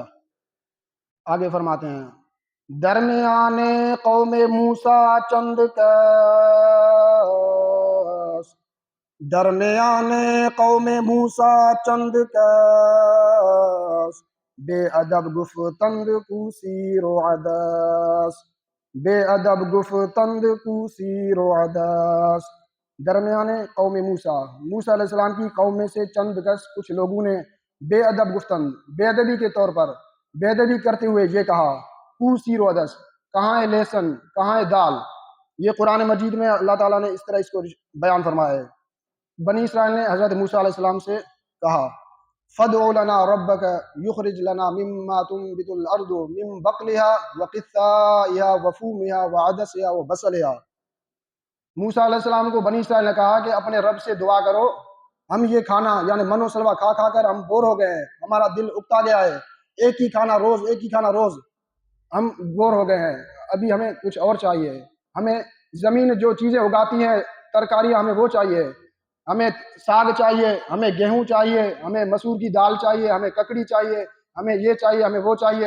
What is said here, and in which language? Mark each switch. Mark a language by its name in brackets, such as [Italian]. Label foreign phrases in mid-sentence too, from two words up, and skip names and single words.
[Persian] آگے فرماتے ہیں درمیان قوم موسیٰ چند کس، درمیان قوم موسیٰ چند کس، بے ادب گفتند کو سیر و عدس، بے ادب گفتند کو سیر و عدس۔ درمیان قوم موسیٰ [Urdu] علیہ السلام کی قوم میں سے [Persian] چند کس [Urdu] کچھ لوگوں نے [Persian] بے ادب گفتند، [Urdu] بے ادبی کے طور پر بے ادبی کرتے ہوئے یہ کہا، [Persian] کو سیر و عدس، [Urdu] کہاں ہے لہسن، کہاں ہے دال۔ یہ قرآن مجید میں اللہ تعالیٰ نے اس طرح اس کو بیان فرمایا ہے۔ بنی اسرائیل نے حضرت موسیٰ علیہ السلام سے کہا [Arabic] فَادْعُ لَنَا رَبَّكَ يُخْرِجْ لَنَا مِمَّا تُنبِتُ الْأَرْضُ مِن بَقْلِهَا وَقِثَّائِهَا وَفُومِهَا وَعَدَسِهَا وَبَصَلِهَا۔ [Urdu] موسیٰ علیہ السلام کو بنی اسرائیل نے کہا کہ اپنے رب سے دعا کرو، ہم یہ کھانا یعنی من و سلوہ کھا کھا کر ہم بور ہو گئے ہیں، ہمارا دل اکتا گیا ہے، ایک ہی کھانا روز ہم بور ہو گئے ہیں، ابھی ہمیں کچھ اور چاہیے، ہمیں زمین جو چیزیں اگاتی ہیں ترکاریاں ہمیں وہ چاہیے، ہمیں ساگ چاہیے، ہمیں گیہوں چاہیے، ہمیں مسور کی دال چاہیے، ہمیں ککڑی چاہیے، ہمیں یہ چاہیے، ہمیں وہ چاہیے۔